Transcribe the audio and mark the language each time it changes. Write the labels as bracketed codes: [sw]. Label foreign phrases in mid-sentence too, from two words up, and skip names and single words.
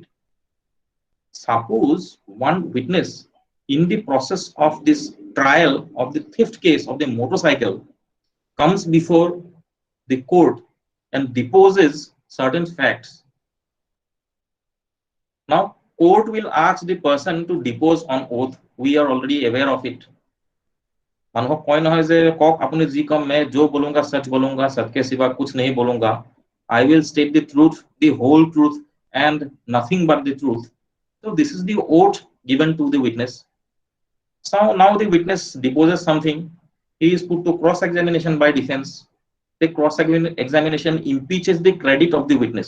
[en] Suppose one witness in the process of this trial of the theft case of the motorcycle comes before the court and deposes certain facts. Now, court will ask the person to depose on oath. We are already aware of it. [as] মানুহক কয় নহয় যে কক আপুনি যি কম [hi] मैं जो बोलूंगा सच बोलूंगा सच के सिवा कुछ नहीं बोलूंगा. [en] I will state the truth, the whole truth and nothing but the truth. So this is the oath given to the witness. So now the witness deposes something. He is put to cross-examination by defense. The cross-examination impeaches the credit of the witness.